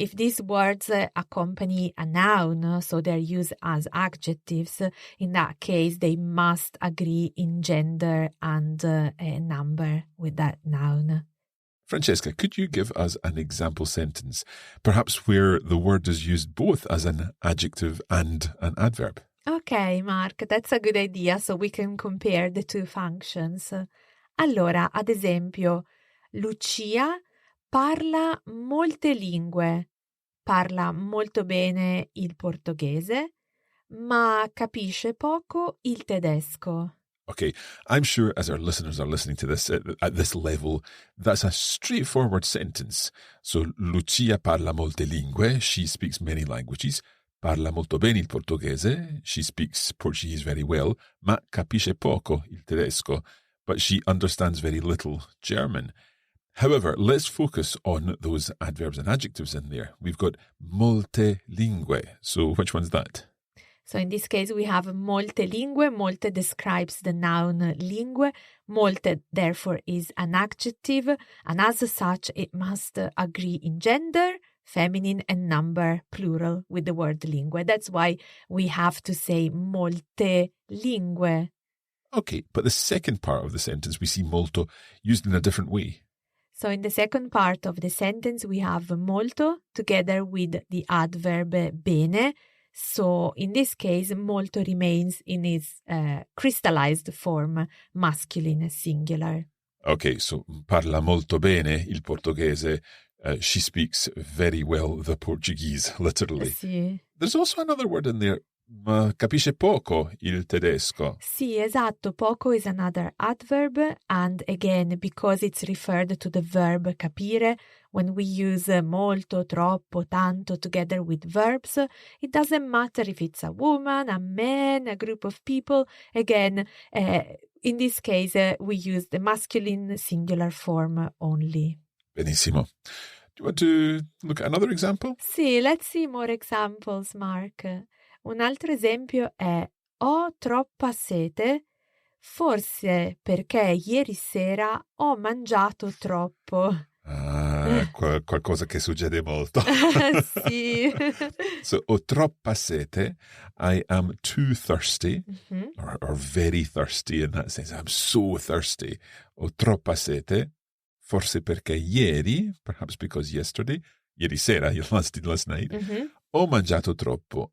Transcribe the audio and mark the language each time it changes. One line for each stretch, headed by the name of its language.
English: If these words accompany a noun, so they're used as adjectives, in that case, they must agree in gender and number with that noun. Francesca, could you give us an example sentence, perhaps where the word is used both as an adjective and an adverb? Okay, Mark, that's a good idea, so we can compare the two functions.
Italian: Allora, ad esempio, Lucia parla molte lingue. Parla molto bene il portoghese, ma capisce poco il tedesco.
English: Okay, I'm sure as our listeners are listening to this at this level, that's a straightforward sentence.
Italian: So, Lucia parla molte lingue.
English: She speaks many languages.
Italian: Parla molto bene il portoghese.
English: She speaks Portuguese very well.
Italian: Ma capisce poco il tedesco.
English: But she understands very little German. However, let's focus on those adverbs and adjectives in there. We've got
Italian: molte lingue.
English: So which one's that? So in this case, we have
Italian: molte lingue.
English: Molte describes the noun lingue. Molte, therefore, is an adjective. And as such, it must agree in gender, feminine, and number, plural, with the word lingue. That's why we have to say
Italian: molte lingue.
English: Okay, but the second part of the sentence, we see molto used in a different way. So in the second part of the sentence, we have molto together with the adverb bene. So in this case, molto remains in its crystallized form, masculine singular. Okay, so
Italian: parla molto bene il portoghese.
English: She speaks very well the Portuguese, literally.
Italian: Sì.
English: There's also another word in there,
Italian: Ma capisce poco il tedesco. Sì, esatto.
English: Poco is another adverb, and again, because it's referred to the verb capire, when we use molto, troppo, tanto together with verbs, it doesn't matter if it's a woman, a man, a group of people. Again, in this case, we use the masculine singular form only.
Italian: Benissimo.
English: Do you want to look at another example? Sì, let's see more examples, Mark.
Italian: Un altro esempio è: ho troppa sete, forse perché ieri sera ho mangiato troppo. Qualcosa che succede molto. Sì.
English: So,
Italian: ho troppa sete,
English: I am too thirsty, or very thirsty in that sense. I'm so thirsty.
Italian: Ho troppa sete, forse perché ieri,
English: perhaps because yesterday,
Italian: ieri sera,
English: last night,
Italian: ho mangiato troppo.